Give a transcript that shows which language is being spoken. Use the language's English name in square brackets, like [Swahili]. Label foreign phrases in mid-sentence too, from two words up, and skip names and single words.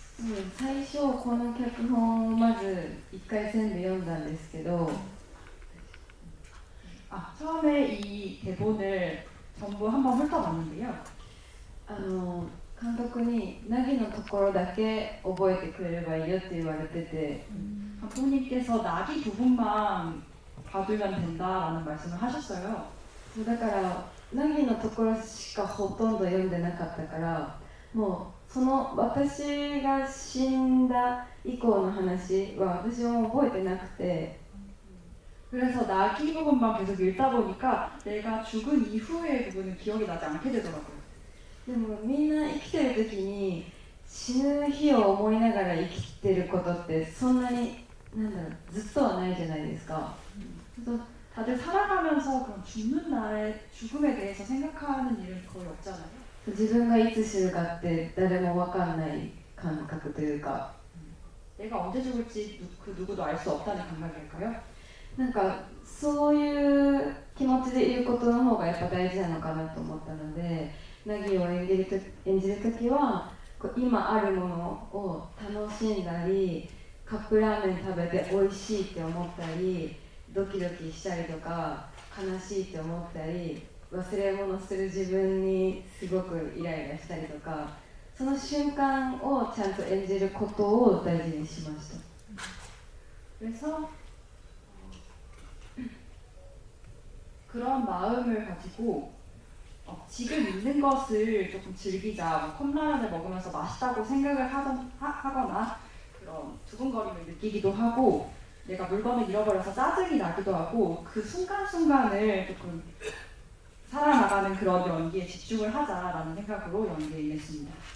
[Japanese] 最初この脚本をまず一回全部読んだんですけど [Korean] 처음에 이 대본을 전부 한번 훑어봤는데요. [Japanese] 監督にナギのところだけ覚えてくれればいいよって言われてて [Korean] 감독님께서 나기 부분만 봐두면 된다라는 말씀을 하셨어요. [Japanese] そうだからナギのところしかほとんど読んでなかったからもうその私が死んだ以降の話は私も覚えてなくて [Korean] 그래서 나기 부분만 계속 읽다 보니까 내가 죽은 이후의 부분은 기억이 나지 않게 되더라고요. [Japanese] でもみんな生きてる時に死ぬ日を思いながら生きてることってそんなになんだろうずっとはないじゃないですか。 [Korean] 그래서 다들 살아가면서 그런 죽는 날의 죽음에 대해서 생각하는 일은 거의 없잖아요. [Japanese] 自分がいつ死ぬかって誰も分かんない感覚というか [Korean] 내가 언제 죽을지 그 누구도 알 수 없다는 감각일까요? [Japanese] なんかそういう気持ちでいることの方がやっぱ大事なのかなと思ったのでナギを演じる時はこう今あるものを楽しんだりカップラーメン食べて美味しいって思ったりドキドキしたりとか悲しいって思ったり忘れ物する自分にすごくイライラしたりとかその瞬間をちゃんと演じることを大事にしました。 [Korean] 그래서 그런 마음을 가지고 지금 있는 것을 조금 즐기자, 뭐 컵라면을 먹으면서 맛있다고 생각을 하거나 그런 두근거림을 느끼기도 하고 내가 물건을 잃어버려서 짜증이 나기도 하고 그 순간순간을 조금 살아나가는 그런 연기에 집중을 하자라는 생각으로 연기에 임했습니다.